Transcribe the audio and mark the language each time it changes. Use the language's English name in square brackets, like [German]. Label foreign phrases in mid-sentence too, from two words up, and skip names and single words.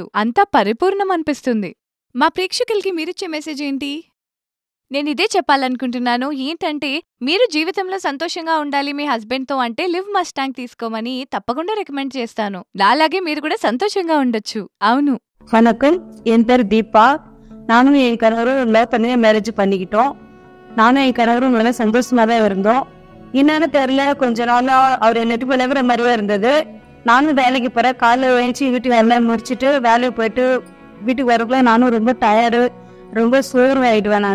[Telugu] అంతా పరిపూర్ణం అనిపిస్తుంది. మా ప్రేక్షకులకి మీరిచ్చే మెసేజ్ ఏంటి? నేనిదే చెప్పాలనుకుంటున్నాను. ఏంటంటే, మీరు జీవితంలో సంతోషంగా ఉండాలి మీ హస్బెండ్తో అంటే లివ్ మస్టాంగ్ తీసుకోమని తప్పకుండా రికమెండ్ చేస్తాను. నాలాగే మీరు కూడా సంతోషంగా ఉండొచ్చు. అవును. [Tamil] வணக்கம், என் பேர் தீபா. நானும் என் கணவரும் தனியாக மேரேஜ் பண்ணிக்கிட்டோம். நானும் என் கணவரும் நல்லா சந்தோஷமா தான் இருந்தோம். என்னன்னு தெரியல, கொஞ்ச நாளா அவர் என்னட்டு விளங்குற மாதிரியே இருந்தது. நானும் வேலைக்கு போறேன். காலைல எழுந்துச்சு வீட்டு வேலை முடிச்சுட்டு வேலைக்கு போயிட்டு வீட்டுக்கு வரக்குள்ள நானும் ரொம்ப டயர்டு, ரொம்ப சோர்வாயிடுவேன் நான்.